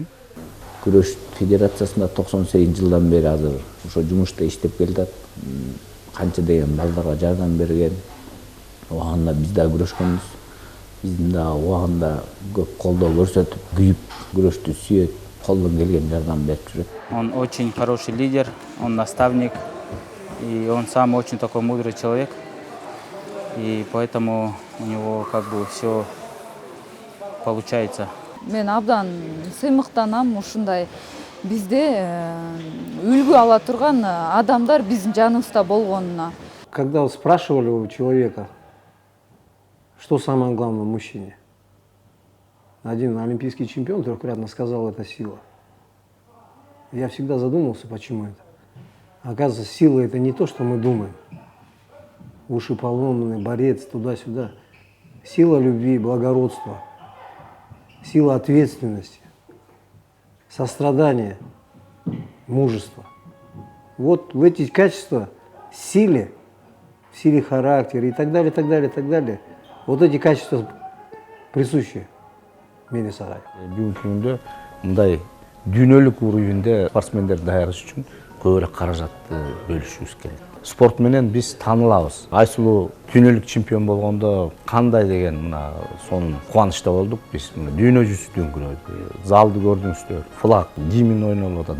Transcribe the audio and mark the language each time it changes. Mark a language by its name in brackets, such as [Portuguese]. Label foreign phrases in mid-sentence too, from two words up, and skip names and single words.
[Kyrgyz] Күрөш федерациясында 98 жылдан бери азыр ошо жумушта иштеп келатат. Канча деген балдарга жардам берген. Убагында биз да күрөшкөнбүз. Биздин да убагында көп колдоо көрсөтүп, күйүп, күрөштү сүйөт, колдон келген жардам берип жүрөт. [Russian] Он очень хороший лидер, он наставник, и он сам очень такой мудрый человек, и поэтому у него как бы все получается. [Kyrgyz] Мен абдан сыймыктанам ушундай бизде үлгү ала турган адамдар биздин жаныбызда болгонуна. [Russian] Когда спрашивали у человека, что самое главное в мужчине, один олимпийский чемпион трехкратно сказал, это сила. Я всегда задумался, почему это. Оказывается, сила это не то, что мы думаем. Уши поломанный, борец, туда-сюда. Сила любви, благородства, сила ответственности, сострадания, мужества. Вот в эти качества, в силе характера и так далее, так далее, так далее, вот эти качества присущи Мели Сарай. [Kyrgyz] Бүгүнкү күндө мындай дүйнөлүк уровеньде спортсмендерди даярдаш үчүн көбүрөөк каражатты бөлүшүбүз керек. Спорт менен биз таанылабыз. Айсулуу дүйнөлүк чемпион болгондо кандай деген мына сонун кубанычта болдук биз. Дүйнө жүзү дүңгүрөдү. Залды көрдүңүздөр. Флаг, гимн ойнолуп атат.